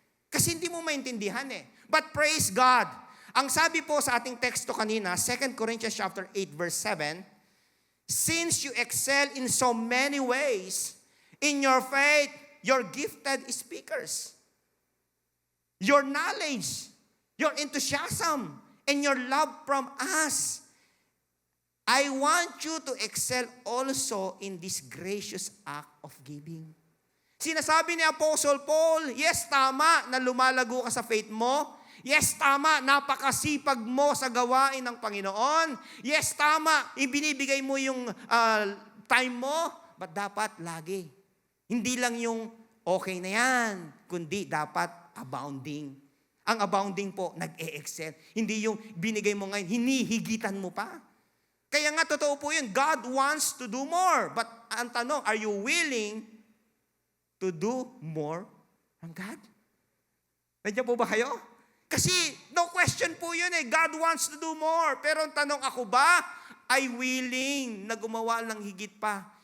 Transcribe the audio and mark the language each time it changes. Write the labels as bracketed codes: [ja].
[tl] Kasi hindi mo maintindihan [en] But praise God. [tl] Ang sabi po sa ating teksto kanina, [en] 2 Corinthians chapter 8, verse 7, since you excel in so many ways, in your faith, you're gifted speakers. Your knowledge, your enthusiasm, and your love from us, I want you to excel also in this gracious act of giving. [tl] Sinasabi ni Apostle Paul, yes, tama na lumalago ka sa faith mo. Yes, tama, napakasipag mo sa gawain ng Panginoon. Yes, tama, ibinibigay mo yung time mo. But dapat lagi. Hindi lang yung okay na yan, kundi dapat abounding. Ang abounding po, nag-e-excel. Hindi yung binigay mo ngayon, hinihigitan mo pa. Kaya nga, totoo po yun. [en] God wants to do more. But ang tanong, are you willing to do more from God? [tl] Nandiyan po ba kayo? [en] Kasi no question po yun God wants to do more. [tl] Pero ang tanong, ako ba ay willing na gumawa ng higit pa?